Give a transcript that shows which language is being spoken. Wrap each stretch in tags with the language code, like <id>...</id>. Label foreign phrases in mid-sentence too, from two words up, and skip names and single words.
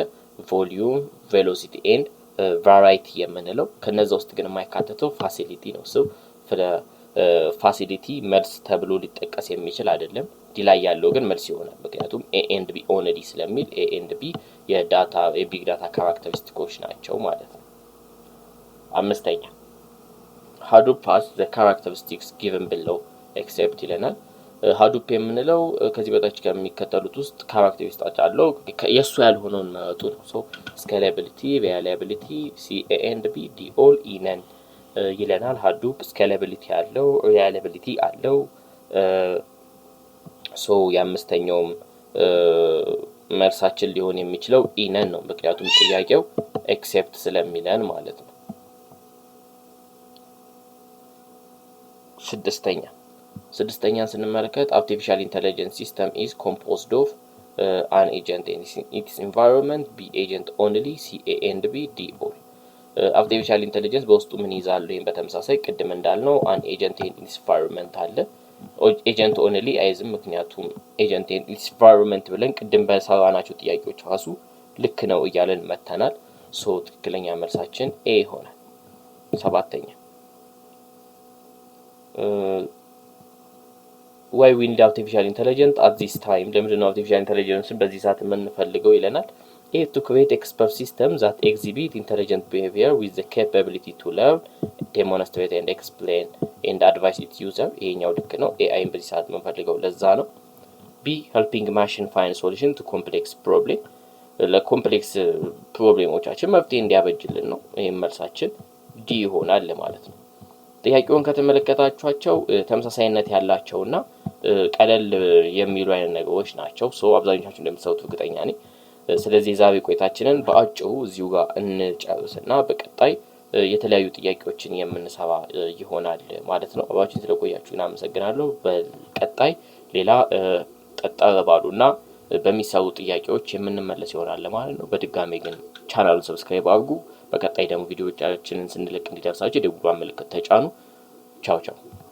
<en>volume, velocity and variety</en> <am>የምንለው። ከነዛ ውስጥ ግን የማይካተተው ፋሲሊቲ ነው። ሰው ፋሲሊቲ መልስ ተብሎ ሊጠቀስ የሚችል አይደለም። ዲ ላይ ያለው ግን መልስ ይሆናል። ምክንያቱም</am> <en>A and B only</en> <am>ስለሚል</am> <en>A and B</en> <am>የቢግ ዳታ ካራክተሪስቲኮች ናቸው ማለት ነው። አምስተኛ ሃዱፕ</am> <en>has the characteristics given below except</en> <am>ይለናል። ሃዱፕ የምንለው ከዚህ በታች ከሚከተሉት ውስጥ ካራክተሪስቲክስ አለው የሱ ያልሆነውን መረጡ ነው። ሶ ስኬላቢሊቲ፣ ሪላያቢሊቲ፣</am> <en>C A and B D all E none</en> <am>ይለናል። ሃዱፕ ስኬላቢሊቲ አለው፣ ሪላያቢሊቲ አለው። ሶ የአምስተኛውም መልሳችን ሊሆን የሚችለው ኢ ነን ነው። ምክንያቱም ጥያቄው ኤክሴፕት ስለሚለን ማለት ነው። ስድስተኛን ስንመለከት</am> <en>artificial intelligence system is composed of an agent in its environment, b agent only, c a and b d all። artificial intelligence</en> <am>በውስጡ ምን ይዛል? ይሄን በተመሳሳይ ቅድም እንዳልነው</am> <en>an agent in its environment</en> <am>አለ።</am> <en>agent only</en> <am>አይዝም፣ ምክንያቱም</am> <en>agent in its environment</en> <am>ብለን ቅድም በሰራናቸው ጥያቄዎች ራሱ ልክ ነው እያለን መተናል። ሶ ትክክለኛ መልሳችን ኤ ይሆናል። ሰባተኛ</am> <en>why we need artificial intelligence at this time?</en> <am>ለምንድን ነው</am> <en>artificial intelligence</en> <am>በዚህ ሰዓት የምንፈልገው ይለናል።</am> <en>A to create expert system that exhibit intelligent behavior with the capability to learn, demonstrate and explain and advise its</en> <am>user። ይሄኛው ልክ ነው። AI በዚህ ሰዓት የምንፈልገው ለዛ ነው።</am> <en>B helping machine find solution to complex problem።</en> <am>ለኮምፕሌክስ ፕሮብሌሞቻችን መፍትሄ እንዲያበጅልን ነው። ይሄን መልሳችን ዲ ይሆናል ማለት ነው። ጥያቄውን ከተመለከታችኋቸው ተመሳሳይነት ያላቸውና ቀለል የሚሉ አይነት ነገሮች ናቸው። ሶ አብዛኞቻችሁ እንደምትሰሩት እርግጠኛ ነኝ። ስለዚህ ዛሬ ቆይታችንን በአጭሩ እዚሁ ጋር እንጨርስና በቀጣይ የተለያዩ ጥያቄዎችን የምንሰራ ይሆናል ማለት ነው። አብራችሁን ስለቆያችሁ እናመሰግናለሁ። በቀጣይ ሌላ ጠጠር ባሉና በሚሰሩ ጥያቄዎች የምንመለስ ይሆናል ማለት ነው። በድጋሚ ግን ቻናሉን ሰብስክራይብ አድርጉ። በቀጣይ ደግሞ ቪዲዮዎቻችንን ስንለቅ እንዲደርሳችሁ የደወል ምልክት ተጫኑ። ቻው ቻው።</am>